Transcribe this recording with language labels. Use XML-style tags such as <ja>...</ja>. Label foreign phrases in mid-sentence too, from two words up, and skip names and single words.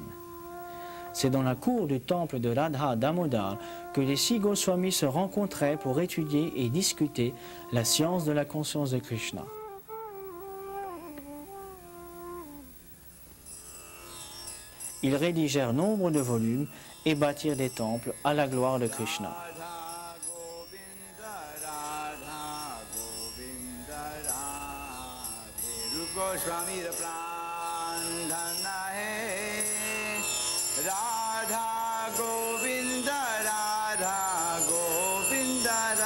<fr>C'est dans la cour du temple de Radha Damodar que les 6 Goswamis se rencontraient pour étudier et discuter la science de la conscience de Krishna. Ils rédigèrent nombre de volumes et bâtirent des temples à la gloire de Krishna.</fr> <hi>Goswami the Pradhana hai Radha Govinda Radha Govinda</hi>